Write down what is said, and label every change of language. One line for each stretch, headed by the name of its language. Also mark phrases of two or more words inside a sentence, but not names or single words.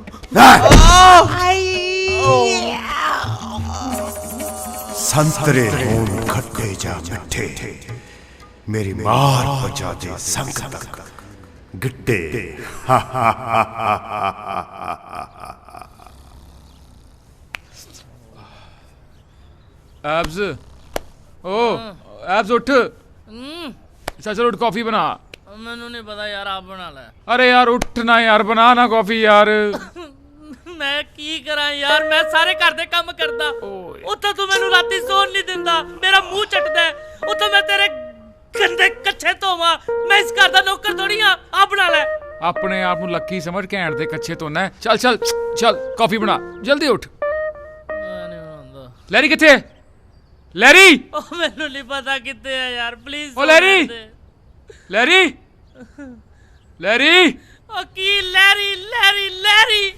Punjabi: ਸੰਤਰੇ ਹੋਣ ਖੱਟੇ ਜਾਂ ਮਿੱਠੇ, ਮੇਰੀ ਮਾਰ ਬਚਾ ਦੇ ਸੰਗ ਤੱਕ ਗਿੱਟੇ। ਐਬਜ਼ ਓ ਐਬਜ਼ ਉੱਠ।
Hindi: चल उठ कॉफी बना।
Punjabi: ਮੈਨੂੰ ਨਹੀਂ ਪਤਾ ਯਾਰ, ਆਪ ਬਣਾ ਲੈ।
Hindi: अरे यार उठ ना यार, बना ना कॉफी यार।
Punjabi: ਮੈਂ ਕੀ ਕਰਾਂ ਯਾਰ, ਮੈਂ ਸਾਰੇ ਘਰ ਦੇ ਕੰਮ ਕਰਦਾ, ਉੱਥੇ ਤੂੰ ਮੈਨੂੰ ਰਾਤੀ ਸੌਣ ਨਹੀਂ ਦਿੰਦਾ, ਮੇਰਾ ਮੂੰਹ ਚੱਟਦਾ, ਉੱਥੇ ਮੈਂ ਤੇਰੇ ਗੰਦੇ ਕੱਛੇ ਧੋਵਾਂ। ਮੈਂ ਇਸ ਘਰ ਦਾ ਨੌਕਰ ਥੋੜੀ ਆ, ਆ ਬਣਾ ਲੈ।
Hindi: अपने आप
Punjabi: ਨੂੰ ਲੱਕੀ ਸਮਝ ਘੈਂਟ ਦੇ ਕੱਛੇ ਧੋਣਾ ਹੈ। ਚੱਲ ਚੱਲ ਚੱਲ ਕੌਫੀ ਬਣਾ, ਜਲਦੀ ਉੱਠ। ਲੈਰੀ ਕਿੱਥੇ ਹੈ? ਲੈਰੀ ਉਹ ਮੈਨੂੰ ਨਹੀਂ ਪਤਾ ਕਿੱਥੇ ਹੈ ਯਾਰ, ਪਲੀਜ਼। ਓ ਲੈਰੀ ਲੈਰੀ ਲੈਰੀ ਉਹ ਕੀ ਲੈਰੀ ਲੈਰੀ ਲੈਰੀ?